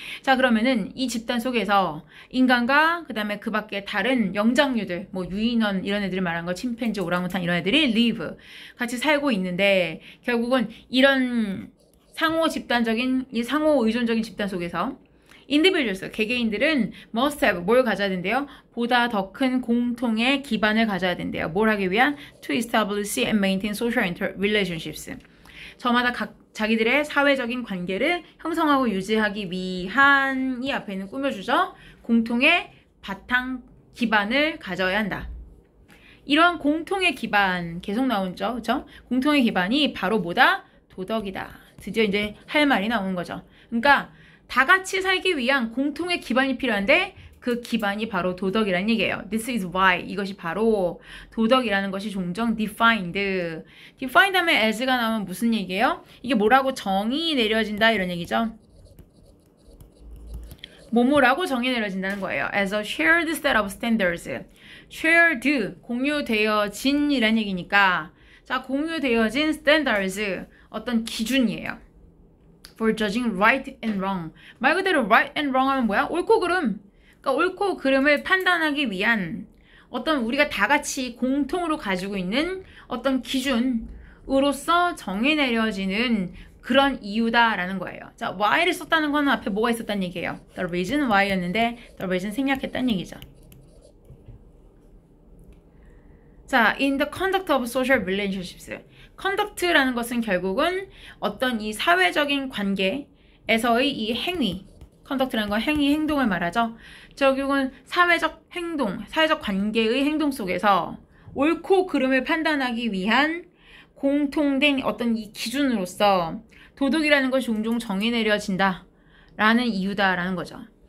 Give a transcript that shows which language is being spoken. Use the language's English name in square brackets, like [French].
[Korean] 자 그러면은 이 집단 속에서 인간과 그 다음에 그 밖에 다른 영장류들 뭐 유인원 이런 애들을 말하는 거 침팬지 오랑우탄 이런 애들이 [English] live [Korean] 같이 살고 있는데 결국은 이런 상호 집단적인 이 상호 의존적인 집단 속에서 [English] individuals, [Korean] 개개인들은 [English] must have, [Korean] 뭘 가져야 된대요? 보다 더 큰 공통의 기반을 가져야 된대요. 뭘 하기 위한? [English] To establish and maintain social relationships. [Korean] 저마다 자기들의 사회적인 관계를 형성하고 유지하기 위한 이 앞에는 꾸며주죠. 공통의 바탕 기반을 가져야 한다. 이런 공통의 기반 계속 나오죠. 그쵸? 공통의 기반이 바로 뭐다? 도덕이다. 드디어 이제 할 말이 나오는 거죠. 그러니까 다 같이 살기 위한 공통의 기반이 필요한데 그 기반이 바로 도덕이라는 얘기예요. [English] This is why. [Korean] 이것이 바로 도덕이라는 것이 종종 defined. defined 하면 as가 나오면 무슨 얘기예요? 이게 뭐라고 정의 내려진다 이런 얘기죠. 뭐뭐라고 정의 내려진다는 거예요. [English] As a shared set of standards. [Korean] shared, 공유되어진 이란 얘기니까 자, 공유되어진 standards, 어떤 기준이에요. [English] For judging right and wrong. [Korean] 말 그대로 [English] right and wrong [Korean] 하면 뭐야? 옳고 그름. 그러니까 옳고 그름을 판단하기 위한 어떤 우리가 다 같이 공통으로 가지고 있는 어떤 기준으로서 정의 내려지는 그런 이유다라는 거예요. 자, why를 썼다는 거는 앞에 뭐가 있었다는 얘기예요. [English] The reason why [Korean] 였는데 [English] the reason [Korean] 생략했다는 얘기죠. [English] 자, in the conduct of social relationships. [Korean] conduct라는 것은 결국은 어떤 이 사회적인 관계에서의 이 행위, conduct라는 건 행위, 행동을 말하죠. 결국은 사회적 행동, 사회적 관계의 행동 속에서 옳고 그름을 판단하기 위한 공통된 어떤 이 기준으로서 도덕이라는 것이 종종 정의 내려진다 라는 이유다라는 거죠.